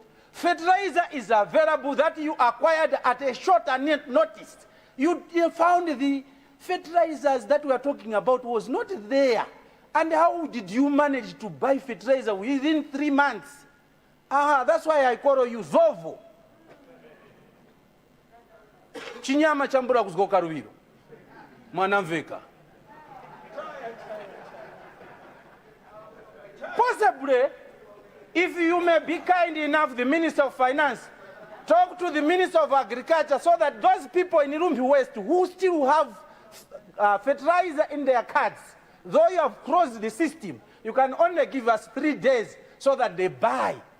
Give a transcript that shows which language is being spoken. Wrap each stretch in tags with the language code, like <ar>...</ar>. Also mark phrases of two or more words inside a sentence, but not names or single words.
<en>Fertilizer is available that you acquired at a shorter notice. You found the fertilizers that we are talking about was not there. And how did you manage to buy fertilizer within 3 months? That's why I call you Zovo.</en> <tum>Chinyama chambura kuzgoka Rubiro. Mwanamveka.</tum> <en>Possibly, if you may be kind enough, the Minister of Finance, talk to the Minister of Agriculture so that those people in Rumpi West who still have fertilizer in their cards, though you have closed the system, you can only give us 3 days so that they buy.</en>